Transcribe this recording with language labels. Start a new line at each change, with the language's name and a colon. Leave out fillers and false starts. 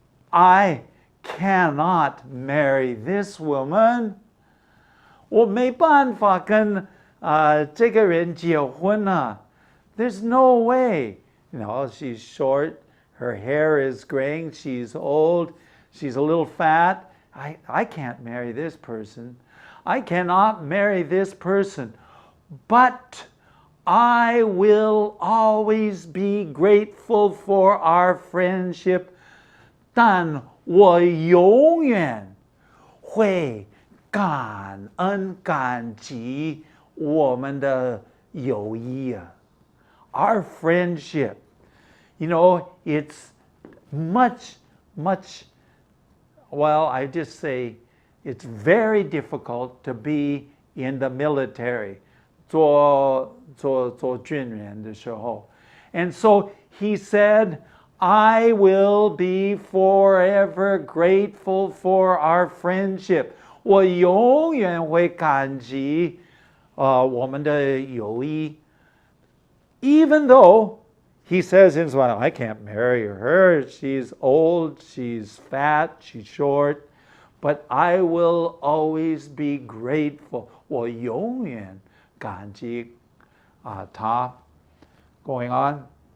English: I cannot marry this woman.
Chinese: 我没办法跟这个人结婚啊。
English: There's no way. You know, she's short, her hair is graying, she's old, she's a little fat. I can't marry this person. I cannot marry this person. But I will always be grateful for our friendship.
Chinese: 但我永远会感恩感激我们的友谊啊。
English: Our friendship. You know, it's much, well, I just say it's very difficult to be in the military.
Chinese: 做军人的时候。
English: And so he said, I will be forever grateful for our friendship.
Chinese: 我永远会感激我们的友谊。
English: Even though he says in his mind, I can't marry her. She's old, she's fat, she's short. But I will always be grateful.
Chinese: 我永远感激他。
English: Going on.